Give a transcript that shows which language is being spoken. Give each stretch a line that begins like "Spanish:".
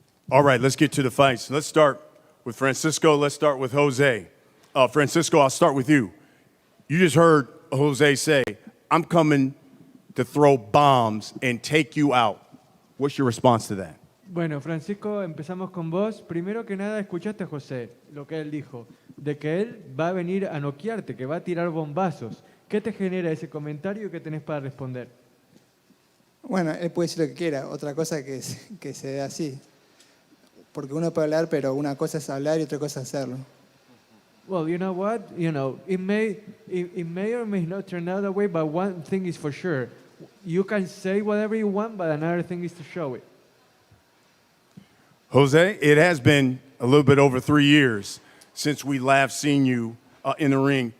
English: All right, let's get to the fights. Let's start with Francisco. Let's start with Jose. Francisco, I'll start with you. You just heard Jose say, I'm coming to throw bombs and take you out. What's your response to that?
Spanish: Bueno, Francisco, empezamos con vos. Primero que nada, escuchaste a José, lo que él dijo, de que él va a venir a noquearte, que va a tirar bombazos. ¿Qué te genera ese comentario y qué tenés para responder? Bueno, él puede decir lo que quiera, otra cosa que se dé así. Porque uno puede hablar, pero una cosa es hablar y otra cosa es hacerlo.
English: Well, you know what? It may or may not turn out that way, but one thing is for sure. You can say whatever you want, but another thing is to show it. Jose, it has been a little bit over 3 years since we last seen you in the ring.